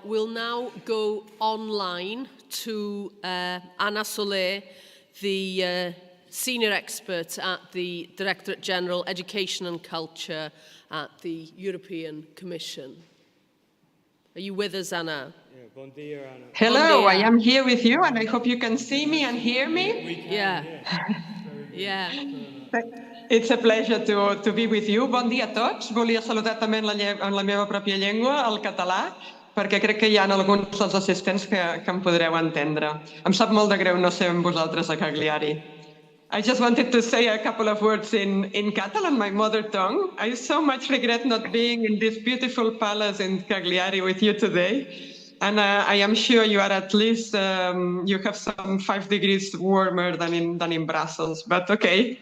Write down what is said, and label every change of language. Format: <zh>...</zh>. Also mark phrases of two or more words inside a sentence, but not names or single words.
<en>We'll now go online to Anna Soler, the senior expert at the Directorate General Education and Culture at the European Commission. Are you with us, Anna? Yeah,</en> <ca>bon dia, Anna.</ca> <en>Hello,</en> <ca>Bon dia.</ca> <en>I am here with you and I hope you can see me and hear me. Yeah. Yeah. It's a pleasure to be with you.</en> <ca>Bon dia a tots. Volia saludar també en la meva pròpia llengua, el català, perquè crec que hi ha alguns dels assistents que em podreu entendre. Em sap molt de greu no ser amb vosaltres a Cagliari.</ca> <en>I just wanted to say a couple of words in Catalan, my mother tongue. I so much regret not being in this beautiful palace in Cagliari with you today. And I am sure you are at least, you have some 5 degrees warmer than in Brussels, but okay.</en>